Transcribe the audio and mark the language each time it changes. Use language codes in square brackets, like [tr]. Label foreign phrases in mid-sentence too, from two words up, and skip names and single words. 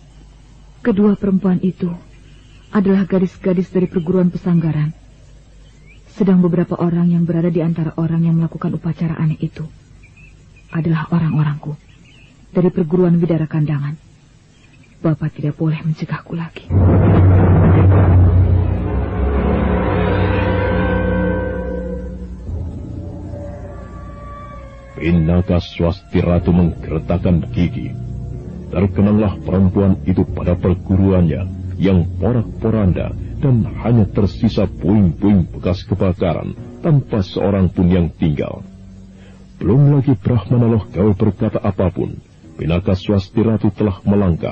[id] Kedua perempuan itu adalah gadis-gadis dari perguruan pesanggaran. Sedang beberapa orang yang berada di antara orang yang melakukan upacara aneh itu adalah orang-orangku dari perguruan Widara Kandangan. Bapak tidak boleh mencegahku lagi. Pinaka Swasti Ratu menggertakkan gigi. Terkenanglah perempuan itu pada perguruannya yang porak-poranda dan hanya tersisa puing-puing bekas kebakaran tanpa seorang pun yang tinggal. Belum lagi Brahmana Loh Gawe berkata apapun, Pinaka Swasti Ratu telah melangkah.